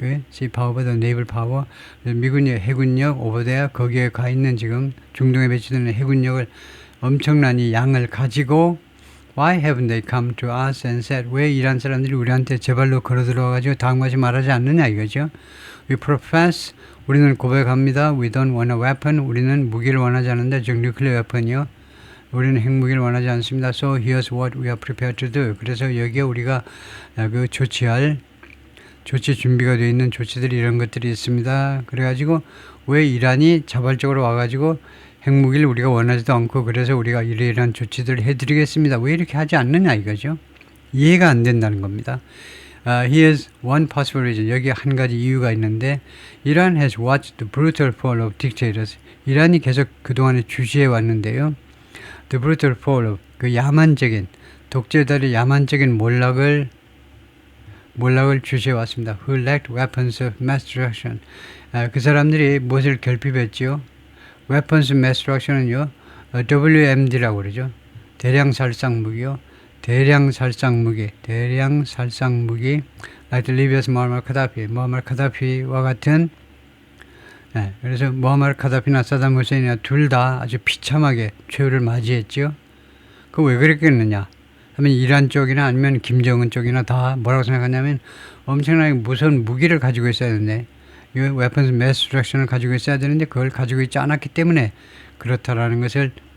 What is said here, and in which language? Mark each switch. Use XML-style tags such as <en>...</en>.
<en>sea power</en> <ko>보다</ko> <en>naval power,</en> <ko>미군의 해군력</ko> <en>over there,</en> <ko>거기에 가 있는 지금 중동에 배치되는 해군력을 엄청난 이 양을 가지고</ko> <en>Why haven't they come to us and said,</en> <ko>왜 이란 사람들이 우리한테 제발로 걸어 들어와가지고 다음까지 말하지 않느냐 이거죠.</ko> <en>We profess,</en> <ko>우리는 고백합니다.</ko> <en>We don't want a weapon,</en> <ko>우리는 무기를 원하지 않는다. 즉 nuclear weapon이요. 우리는 핵무기를 원하지 않습니다.</ko> <en>So here's what we are prepared to do.</en> <ko>그래서 여기에 우리가 그 조치 준비가 되어 있는 조치들이 이런 것들이 있습니다. 그래가지고 왜 이란이 자발적으로 와가지고 핵무기를 우리가 원하지도 않고 그래서 우리가 이러이러한 조치들을 해드리겠습니다. 왜 이렇게 하지 않느냐 이거죠. 이해가 안 된다는 겁니다.</ko> <en>Here's one possible reason.</en> <ko>여기 한 가지 이유가 있는데</ko> <en>Iran has watched the brutal fall of dictators.</en> <ko>이란이 계속 그동안에 주시해 왔는데요.</ko> <en>The brutal fall of,</en> <ko>그 야만적인, 독재자들의 야만적인 몰락을 주시해 왔습니다.</ko> <en>Who lacked weapons of mass destruction.</en> <ko>그 사람들이 무엇을 결핍했지요?</ko> <en>Weapons of mass destruction은요, WMD라고 그러죠.</en> <ko>대량 살상 무기요. 대량 살상 무기.</ko> <en>Like Libya's Muammar Gaddafi와 같은.</en> <ko>그래서 무아마르 카다피나 사담 후세인이나 둘 다 아주 비참하게 최후를 맞이했죠. 그 왜 그랬겠느냐? 하면 이란 쪽이나 아니면 김정은 쪽이나 다 뭐라고 생각하냐면 엄청나게 무서운 무기를 가지고 있어야 되는데, 이</ko> <en>weapons of mass destruction</en> <ko>을 가지고 있어야 되는데 그걸 가지고 있지 않았기 때문에 그렇다라는 것을</ko>